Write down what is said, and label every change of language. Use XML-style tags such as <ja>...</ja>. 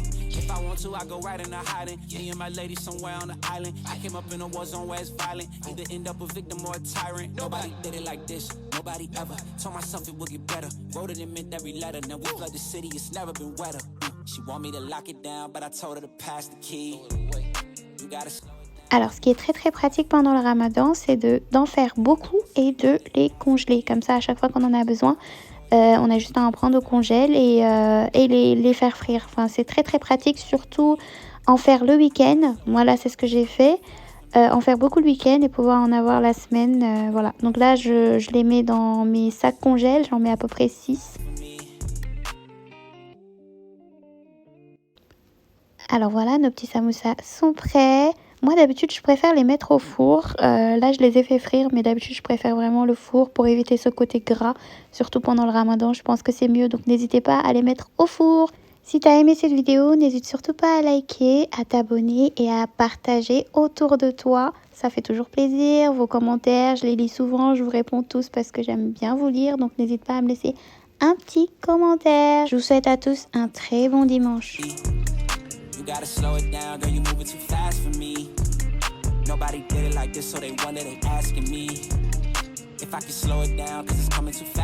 <en>If I want to, I go right into hiding. Me and my lady somewhere on the island. I came up in a war zone where it's violent. Either end up a victim or a tyrant. Nobody did it like this, nobody ever. Told myself it would get better. Wrote it and meant every letter. Now we flood the city, it's never been wetter. She want me to lock it down, but I told her to pass the key.</en> <fr>Alors, ce qui est très pratique pendant le ramadan, c'est d'en faire beaucoup et de les congeler. Comme ça, à chaque fois qu'on en a besoin, on a juste à en prendre au congèle et les faire frire. Enfin, c'est très pratique, surtout en faire le week-end. Moi, là, c'est ce que j'ai fait. En faire beaucoup le week-end et pouvoir en avoir la semaine. Voilà. Donc là, je les mets dans mes sacs congèle. J'en mets à peu près 6. Alors voilà, nos petits samoussas sont prêts. Moi d'habitude je préfère les mettre au four, là je les ai fait frire mais d'habitude je préfère vraiment le four pour éviter ce côté gras, surtout pendant le ramadan, je pense que c'est mieux donc n'hésitez pas à les mettre au four. Si tu as aimé cette vidéo, n'hésite surtout pas à liker, à t'abonner et à partager autour de toi. Ça fait toujours plaisir, vos commentaires, je les lis souvent, je vous réponds tous parce que j'aime bien vous lire. Donc n'hésite pas à me laisser un petit commentaire. Je vous souhaite à tous un très bon dimanche.</fr> <en>You gotta slow it down, girl, you moving too fast for me. Nobody did it like this, so they wonder, they asking me if I can slow it down, cause it's coming too fast.</en>